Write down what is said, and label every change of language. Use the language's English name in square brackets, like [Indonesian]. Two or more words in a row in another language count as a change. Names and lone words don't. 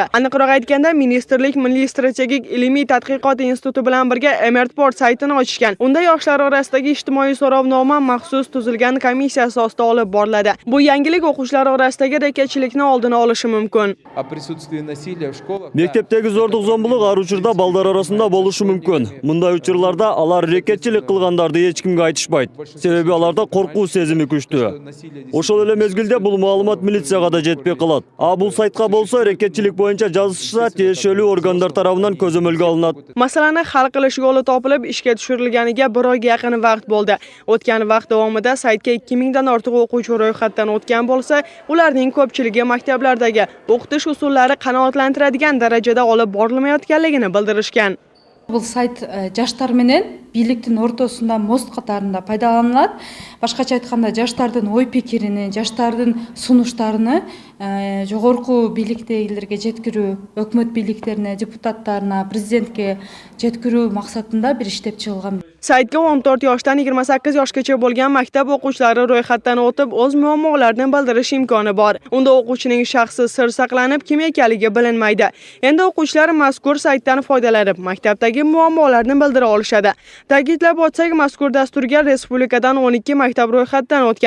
[Uzbek] Aniqroq aytganda, ministrlik Milliy strategik ilmiy tadqiqot instituti bilan birga Emertport saytini ochishgan. Unda yoshlar orasidagi ijtimoiy so'rovnoma maxsus tuzilgan komissiya asosida olib boriladi. Bu yangilik o'quvchilar orasidagi reketchilikni oldini olishi mumkin. Maktabdagi zo'rliq zo'mbuliq har uchurda baldar orasida bo'lishi мүмкүн. [Kyrgyz] Мындай учурларда алар рекетчилик кылгандарды эч кимге айтышпайт. Себеби аларда коркуу сезими күчтүү. Ошол эле мезгилде бул маалымат милицияга да жетпей калат. А бул сайтка болсо рекетчилик боюнча жазышса тиешелүү органдар тарабынан көзөмөлгө алынат. [Uzbek] Masalani hal qilish yo'li topilib, ishga tushirilganiga 1 oyga yaqin vaqt bo'ldi. O'tgan vaqt davomida saytga 2000 dan ortiq o'quvchi ro'yxatdan o'tgan bo'lsa, ularning ko'pchiligi maktablardagi o'qitish usullari qanoatlantiradigan darajada olib borilmayotganligini bildirishgan. [Kyrgyz] Бұл сайт жаштар менен бийликтин ортосунда мост катарында пайдаланылат. Башкача айтканда жаштардын ой пикирини, жаштардын сунуштарыны жогорку бийликтегилерге жеткирүү, өкмөт бийликтерине, депутаттарына, президентке жеткирүү максатында бир иштеп чыгылган. [Uzbek] Saytga 14 yoshdan 28 yoshgacha bo'lgan maktab o'quvchilari ro'yxatdan o'tib, o'z muammolarini bildirish imkoni bor. Unda o'quvchining shaxsi sir saqlanib, kim ekanligi bilinmaydi. Endi o'quvchilar mazkur saytdan foydalanib, maktabdagi muammolarni bildira olishadi. Ta'kidlab o'tsak, mazkur dasturga respublikadan 12 maktab ro'yxatdan o'tgan.